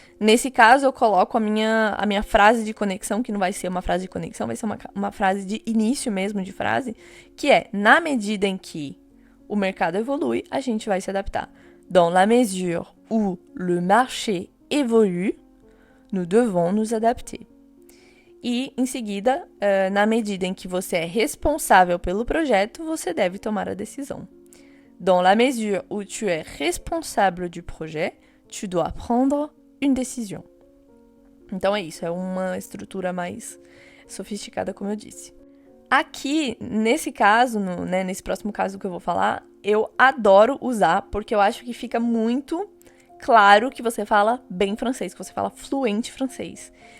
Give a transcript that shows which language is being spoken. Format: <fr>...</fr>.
<pt>Nesse caso, eu coloco a minha frase de conexão, que não vai ser uma frase de conexão, vai ser uma frase de início mesmo de frase, que é, na medida em que o mercado evolui, a gente vai se adaptar.</pt> <fr>Dans la mesure où le marché évolue, nous devons nous adapter.</fr> <pt>E, em seguida, na medida em que você é responsável pelo projeto, você deve tomar a decisão.</pt> <fr>Dans la mesure où tu es responsable du projet, tu dois prendre une décision.</fr> <pt>Então é isso, é uma estrutura mais sofisticada, como eu disse. Aqui, nesse caso, nesse próximo caso que eu vou falar, eu adoro usar, porque eu acho que fica muito claro que você fala bem francês, que você fala fluente francês.</pt>